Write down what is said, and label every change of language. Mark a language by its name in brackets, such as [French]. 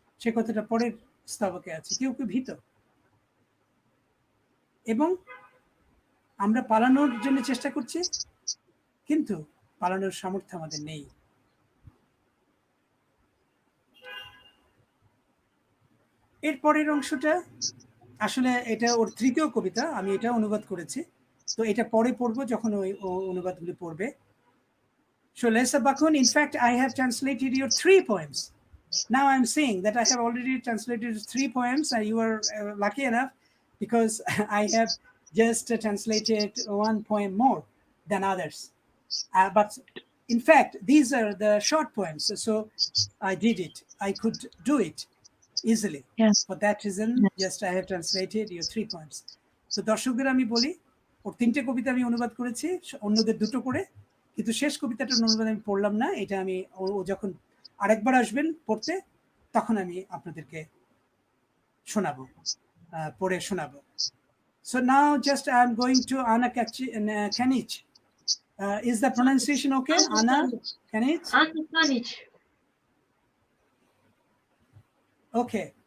[Bangla] সে কথাটা পরের স্তবকে আছে, কেউ কেউ ভীত, এবং আমরা পালানোর জন্য চেষ্টা করছি, কিন্তু পালানোর সামর্থ্য আমাদের নেই। এর পরের অংশটা আসলে এটা ওর তৃতীয় কবিতা, আমি এটা অনুবাদ করেছি, তো এটা পরে পড়বো যখন ওই অনুবাদগুলি পড়বে। [English] So Lesa Bakun, in fact, I have translated your 3 poems. Now I'm saying that I have already translated 3 poems, and you are lucky enough because I have just translated 1 poem more than others. But in fact, these are the short poems, so I did it. I could do it easily. Yes. For that reason, just I have translated your 3 poems. [Bangla] So দর্শকদের আমি বলি, ওর 3টে কবিতা আমি অনুবাদ করেছি, অন্যদের 2টো করে, কিন্তু শেষ কবিতাটার অনুবাদ আমি পড়লাম না। এটা আমি ও যখন আরেকবার আসবেন পড়তে, তখন আমি আপনাদেরকে শোনাবো, পড়ে শোনাবো। [English] So now just I'm going to Anna Kanich. Is the pronunciation okay? Anna Kanich? Okay.